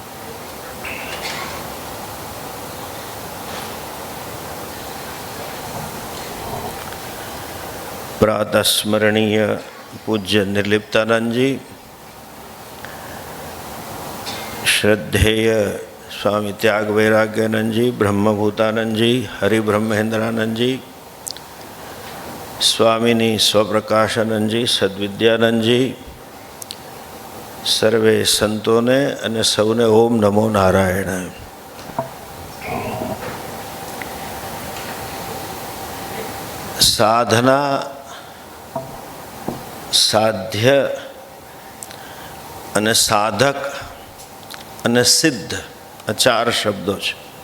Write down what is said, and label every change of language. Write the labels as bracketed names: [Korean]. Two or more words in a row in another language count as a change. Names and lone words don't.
[Gujarati] પ્રાતઃ સ્મરણીય પૂજ્ય નિર્લિપ્તાનંદ જી, શ્રદ્ધેય સ્વામી ત્યાગ વૈરાગ્યાનંદ જી, બ્રહ્મભૂતાનંદ જી, હરિબ્રહ્મેન્દ્રાનંદ જી, સ્વામિની સ્વપ્રકાશાનંદ જી, સદ્વિદ્યાનંદ જી, સર્વે સંતોને અને સૌને ઓમ નમો નારાયણ। સાધના, સાધ્ય અને સાધક અને સિદ્ધ આ ચાર શબ્દો છે।